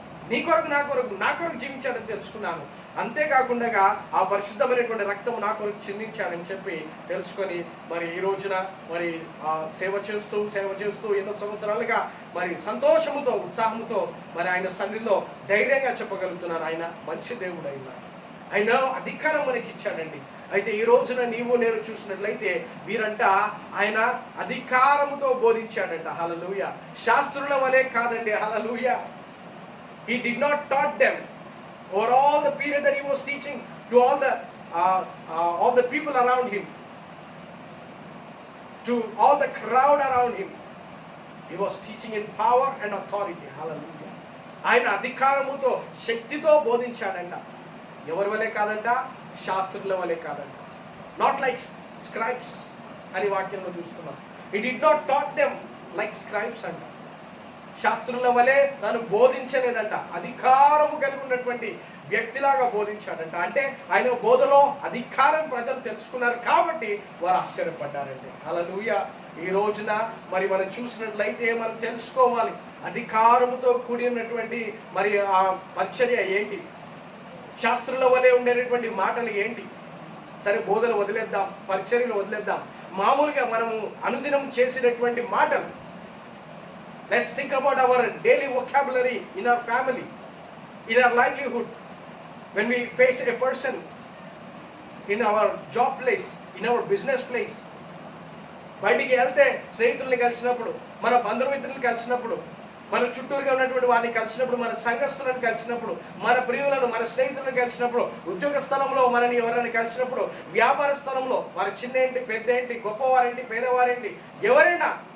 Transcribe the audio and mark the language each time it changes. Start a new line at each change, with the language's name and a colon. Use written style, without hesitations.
Telugu: నీ కొరకు నా కొరకు జీవించాడని తెలుసుకున్నాను. అంతేకాకుండా ఆ పరిశుద్ధమైనటువంటి రక్తం నా కొరకు చిందించాడని చెప్పి తెలుసుకొని మరి ఈ రోజున మరి సేవ చేస్తూ ఎన్నో సంవత్సరాలుగా మరి సంతోషముతో ఉత్సాహంతో మరి ఆయన సన్నిధిలో ధైర్యంగా చెప్పగలుగుతున్నాను, ఆయన మంచి దేవుడు ఆయన అధికారం మనకి ఇచ్చాడండి. అయితే ఈ రోజున నీవు నేను చూసినట్లయితే వీరంట ఆయన అధికారముతో బోధించాడంట. హల్లెలూయా! శాస్త్రుల వలె కాదండి. హల్లెలూయా!
English: He did not taught them over all the period that he was teaching to all the people around him, to all the crowd around him. He was teaching in power and authority.
Telugu: Hallelujah! ఆయన అధికారముతో శక్తితో బోధించాడంట. ఎవరి వలె కాదంట, శాస్త్రుల వలె కాదంట.
English: not like scribes
Telugu: అని వాక్యంలో చూస్తున్నాం.
English: He did not taught them like scribes అంట.
Telugu: శాస్త్రుల వలె నన్ను బోధించలేదంట, అధికారము కలిగి ఉన్నటువంటి వ్యక్తిలాగా బోధించాడంట. అంటే ఆయన బోధలో అధికారం ప్రజలు తెలుసుకున్నారు కాబట్టి వారు ఆశ్చర్యపడ్డారండి. హల్లెలూయా! ఈ రోజున మరి మనం చూసినట్లయితే మనం తెలుసుకోవాలి, అధికారముతో కూడి ఉన్నటువంటి మరి ఆ పరిచర్య ఏంటి, శాస్త్రుల వలె ఉండేటటువంటి మాటలు ఏంటి. సరే, బోధలు వదిలేద్దాం, పరిచర్యలు వదిలేద్దాం, మామూలుగా మనము అనుదినం చేసినటువంటి మాటలు.
English: Let's think about our daily vocabulary in our family, in our livelihood. When we face a person in our job place, in our business place,
Telugu: బయటికి వెళ్తే స్నేహితుల్ని కలిసినప్పుడు, మన బంధుమిత్రులను కలిసినప్పుడు, మన చుట్టూరుగా ఉన్నటువంటి వారిని కలిసినప్పుడు, మన సంఘస్థులను కలిసినప్పుడు, మన ప్రియులను, మన స్నేహితులను కలిసినప్పుడు, ఉద్యోగ స్థలంలో మనని ఎవరైనా కలిసినప్పుడు, వ్యాపార స్థలంలో వారి చిన్న ఏంటి, పెద్ద ఏంటి, గొప్పవారేంటి, పేదవారేంటి, ఎవరైనా